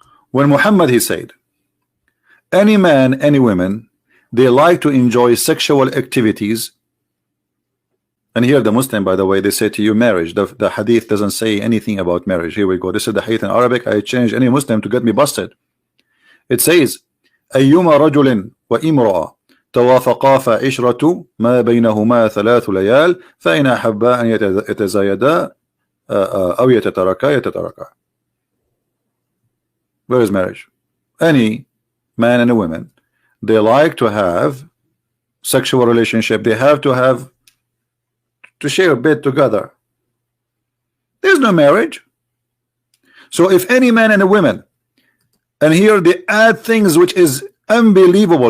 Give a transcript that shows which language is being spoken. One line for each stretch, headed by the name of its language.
English: When Muhammad he said, any man, any woman, they like to enjoy sexual activities. And here the Muslim, by the way, they say to you marriage. The hadith doesn't say anything about marriage. Here we go. This is the hadith in Arabic. I change any Muslim to get me busted. It says
Arabic: أيما رجل وامرأة توافقا فعشرة ما بينهما 3 ليال فإن أحبا أن يتزايدا أو يتتركا.
English: Where is marriage? Any man and a woman, they like to have sexual relationship. They have to share a bed together. There's no marriage. So if any man and a woman, and here they add things which is unbelievable.